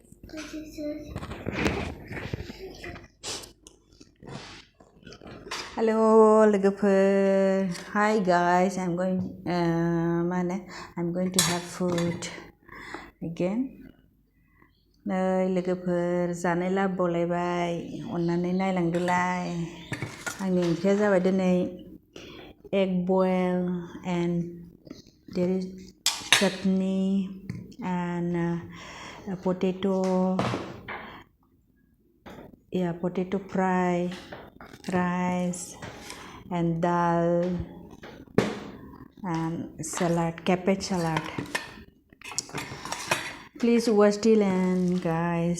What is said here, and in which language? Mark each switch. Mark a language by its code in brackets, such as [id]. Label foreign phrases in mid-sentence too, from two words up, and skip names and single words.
[en] Hello, logoper. Hi guys, I'm going to have food again. [brx] नै लोगोफोर जानाय लाबोबावलायबाय अननानै नायलांदोलाय आंनि ओंख्रिया जाबाय दिनै [en] egg boil and there is chutney and potato fry, rice and dal and salad, cabbage salad. Please watch till end guys.